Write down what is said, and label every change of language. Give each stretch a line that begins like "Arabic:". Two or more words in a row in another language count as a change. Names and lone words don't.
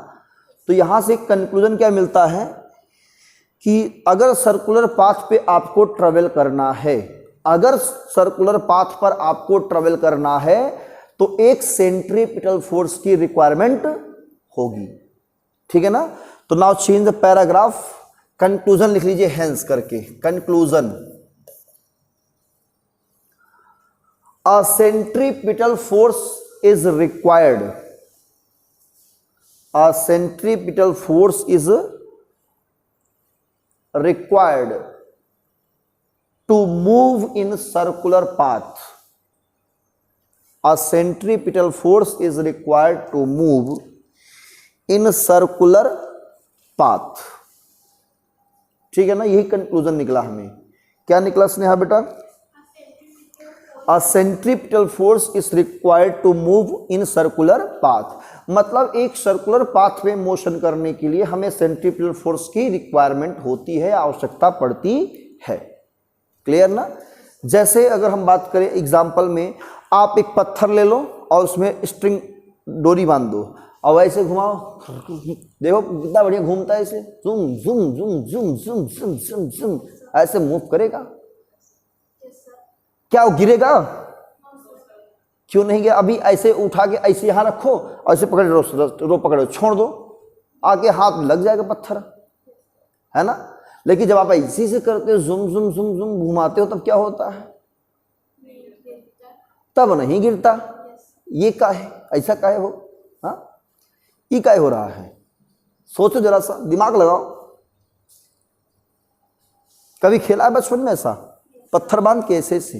Hindi: तो यहां से कंक्लूजन क्या मिलता है कि अगर
English: circular path
Hindi: पे आपको ट्रेवल करना है, अगर
English: circular path
Hindi: पर आपको ट्रेवल करना है तो एक
English: centripetal force
Hindi: की रिक्वायरमेंट होगी, ठीक है ना। तो
English: now change the paragraph,
Hindi: कंक्लूजन लिख लीजिए हेंस करके। कंक्लूजन,
English: a centripetal force is required, a centripetal force is required to move in circular path. A centripetal force is required to move in circular path.
Hindi: ठीक है ना, यही कंक्लूजन निकला हमें। क्या निकला स्नेहा बेटा?
English: A centripetal force is required to move in circular path।
Hindi: मतलब एक
English: circular path
Hindi: में मोशन करने के लिए हमें
English: centripetal force
Hindi: की रिक्वायरमेंट होती है, आवश्यकता पड़ती है। क्लियर ना। जैसे अगर हम बात करें एग्जांपल में, आप एक पत्थर ले लो और उसमें स्ट्रिंग डोरी बांध दो और ऐसे घुमाओ, देखो कितना बढ़िया घूमता है, ऐसे जुम जुम जुम जुम जुम जुम जुम जुम ऐसे मूव करेगा। क्या वो गिरेगा? क्यों नहीं गया? अभी ऐसे उठा के ऐसे यहां रखो और ऐसे पकड़े रो पकड़ो, छोड़ दो, आके हाथ लग जाएगा पत्थर, है ना। लेकिन जब आप ऐसे से करते हो, जुम जुम जुम जुम घुमाते हो, तब क्या होता है? तब नहीं गिरता। ये काहे, ऐसा काहे हो? हाँ, ये काहे हो रहा है? सोचो जरा सा, दिमाग लगाओ। कभी खेला है बचपन में ऐसा, पत्थर बांध के ऐसे?